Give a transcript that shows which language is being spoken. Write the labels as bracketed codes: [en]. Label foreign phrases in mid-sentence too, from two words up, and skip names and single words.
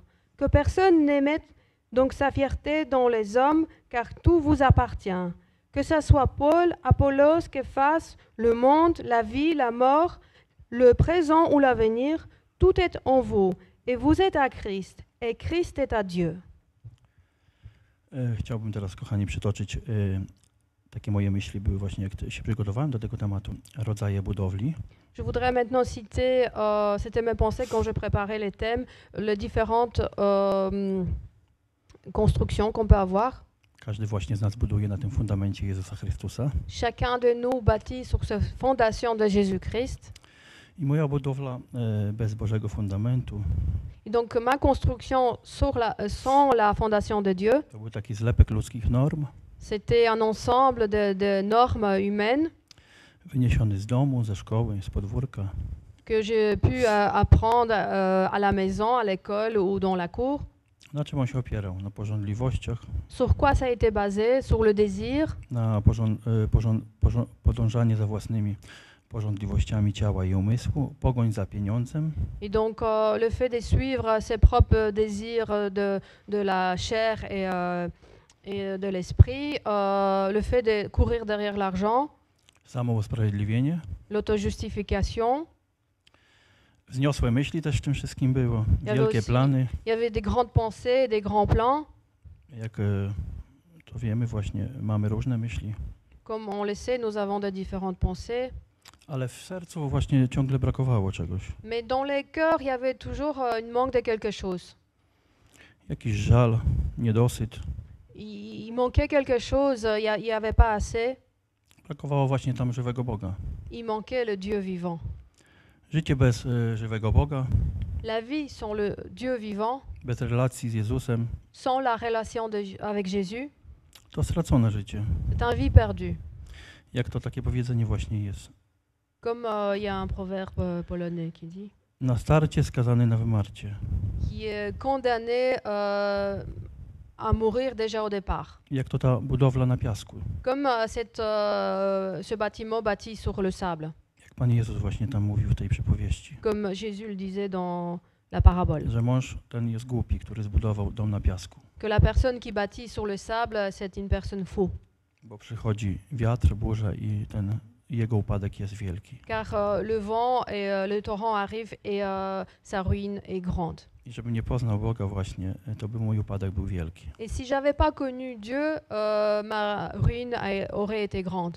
[fr] Que personne ne mette donc sa fierté dans les hommes, car tout vous appartient. Que ce soit Paul, Apollos, Képhas, le monde, la vie, la mort, le présent ou l'avenir, tout est en vous, et vous êtes à Christ, et Christ est à Dieu. [pl] Chciałbym teraz, kochani, przytoczyć takie moje myśli były właśnie, jak się przygotowałem do tego tematu, rodzaje budowli. [fr] Je voudrais maintenant citer, c'était mes pensées quand je préparais les thèmes, les différentes constructions qu'on peut avoir. [pl] Każdy właśnie z nas buduje na tym fundamencie Jezusa Chrystusa. [fr] Chacun de nous bâtit sur cette fondation de Jésus-Christ. [pl] I moja budowla bez Bożego fundamentu [fr] Et donc ma construction sans la fondation de Dieu, [pl] to był taki zlepek ludzkich norm, [fr] c'était un ensemble de normes humaines [pl] wyniesiony z domu, ze szkoły, z podwórka. [fr] que j'ai pu apprendre à la maison, à l'école ou dans la cour. [pl] Na czym on się opierał? Na pożądliwościach, [fr] Sur quoi ça a été basé? Sur le désir, [pl] na podążanie za własnymi pożądliwościami ciała i umysłu, pogoń za pieniądzem, [fr] et donc le fait de suivre ses propres désirs de la chair et de l'esprit, le fait de courir derrière l'argent, [pl] samousprawiedliwienie. [fr] l'autojustification. [pl] Wzniosłe myśli też w tym wszystkim było, Ja wielkie [fr] aussi. [pl] plany. [fr] Il y avait des grandes pensées, des grands plans. [pl] Jak to wiemy, właśnie mamy różne myśli, [fr] Comme on le sait, nous avons de différentes pensées. [pl] ale w sercu właśnie ciągle brakowało czegoś. [fr] Mais dans les cœurs, il y avait toujours une manque de quelque chose. [pl] Jakiś żal, niedosyt. [fr] Il manquait quelque chose, il n'y avait pas assez. [pl] Brakowało właśnie tam żywego Boga. [fr] Il manquait le Dieu vivant. [pl] Życie bez żywego Boga, [fr] La vie sans le Dieu vivant, [pl] bez relacji z Jezusem, [fr] sans la relation avec Jésus, [pl] to stracone życie. [fr] c'est une vie perdue. [pl] Jak to takie powiedzenie właśnie jest. [fr] Comme il y a un proverbe polonais qui dit, [pl] Na starcie skazany na wymarcie. [fr] qui est condamné à mourir déjà au départ. [pl] Jak to ta budowla na piasku. [fr] Comme ce bâtiment bâti sur le sable, [pl] Jak Pan Jezus właśnie tam mówił w tej przypowieści. [fr] comme Jésus le disait dans la parabole. [pl] Że mąż ten jest głupi, który zbudował dom na piasku. [fr] Que la personne qui bâtit sur le sable, c'est une personne faux. [pl] Bo przychodzi wiatr, burza i jego upadek jest wielki. [fr] Car le vent et le torrent arrivent et sa ruine est grande. [pl] I żeby nie poznał Boga właśnie, to by mój upadek był wielki. [fr] Et si j'avais pas connu Dieu, ma ruine aurait été grande.